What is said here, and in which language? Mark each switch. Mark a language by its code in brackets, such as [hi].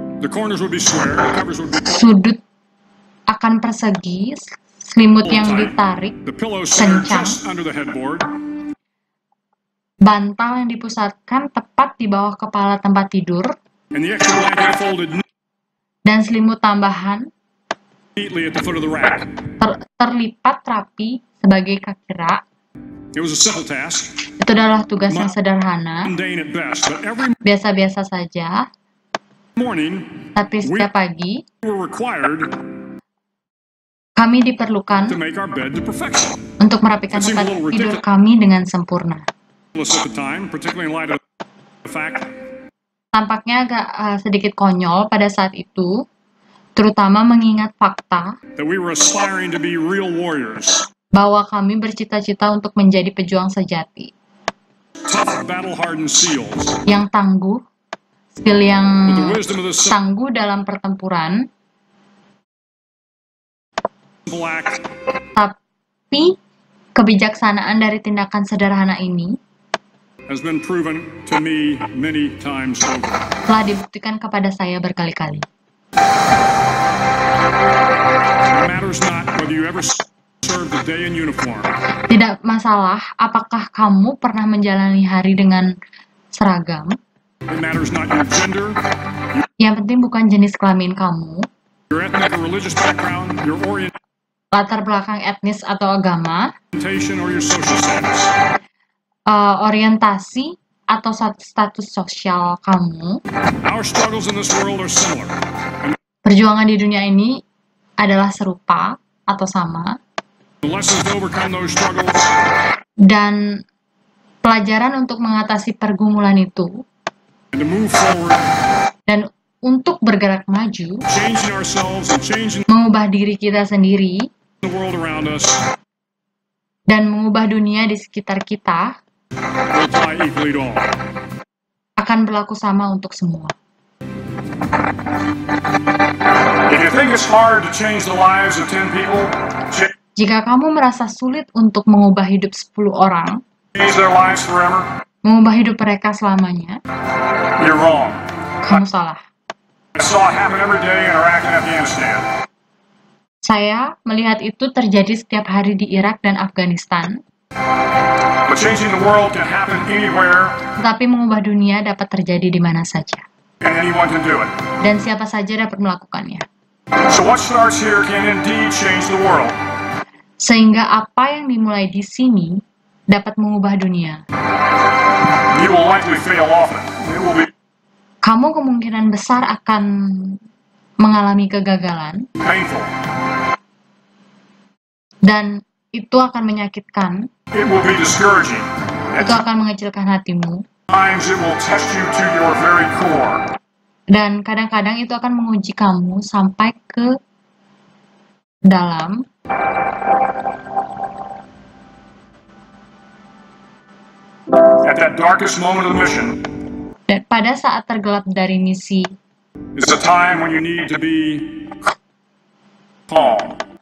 [en] the corners would be square, the covers would be [id] sudut akan persegi, selimut yang ditarik, [en] the pillows centered [id] kencang, [en] just under the headboard, [id] bantal yang dipusatkan tepat di bawah kepala tempat tidur, [en] and the extra blanket folded [id] dan selimut tambahan [en] neatly at the foot of the rack. [id] terlipat rapi sebagai kaki rak. [en] It was a simple task, [id] Itu adalah tugas yang sederhana, [en] mundane at best, but every [id] biasa-biasa saja, [en] morning [id] tapi setiap pagi [en] we were required [id] kami [en] to [id] diperlukan [en] make our bed to perfection. [id] untuk merapikan tempat tidur kami dengan sempurna. [en] At the time, particularly in light of the fact [id] Tampaknya agak sedikit konyol pada saat itu, terutama mengingat fakta [en] that we were aspiring to be real warriors, [id] bahwa kami bercita-cita untuk menjadi pejuang sejati, [en] tough, battle-hardened SEALs. [id] yang tangguh, skill yang [en] With the wisdom of this [id] tangguh dalam pertempuran, [en] simple act [id] tapi kebijaksanaan dari tindakan sederhana ini [en] has been proven to me many times over. [id] telah dibuktikan kepada saya berkali-kali. [en] It matters not whether you ever served a day in uniform, [id] Tidak masalah apakah kamu pernah menjalani hari dengan seragam. [en] it matters not your gender, [id] Yang penting bukan jenis kelamin kamu, [en] your ethnic or religious background, your [id] latar belakang etnis atau agama, [en] orientation, or your social status. [id] orientasi atau status sosial kamu. [en] Our struggles in this world are similar. [id] Perjuangan di dunia ini adalah serupa atau sama, [en] The lessons to overcome those struggles [id] dan pelajaran untuk mengatasi pergumulan itu [en] and to move forward, [id] dan untuk bergerak maju, [en] changing ourselves and changing [id] mengubah diri kita sendiri [en] the world around us [id] dan mengubah dunia di sekitar kita [en] will apply equally to all. [id] akan berlaku sama untuk semua. [en] If you think it's hard to change the lives of 10 people, [id] Jika kamu merasa sulit untuk mengubah hidup 10 orang, [en] change their lives forever, [id] mengubah hidup mereka selamanya, [en] you're wrong. [id] kamu salah. [en] I saw it happen every day in Iraq and Afghanistan. [id] Saya melihat itu terjadi setiap hari di Irak dan Afghanistan. [en] But changing the world can happen anywhere, [id] Tetapi mengubah dunia dapat terjadi di mana saja. [en] and anyone can do it. [id] Dan siapa saja dapat melakukannya. [en] So what starts here can indeed change the world. [id] Sehingga apa yang dimulai di sini dapat mengubah dunia. [en] You will likely fail often. It will be [id] Kamu kemungkinan besar akan mengalami kegagalan, [en] painful. [id] dan itu akan menyakitkan, [en] It will be discouraging. At [id] itu akan mengecilkan hatimu, [en] times it will test you to your very core. [id] dan kadang-kadang itu akan menguji kamu sampai ke dalam. [en] At that darkest moment of the mission [id] Dan pada saat tergelap dari misi, [en] is a time when you need to be calm.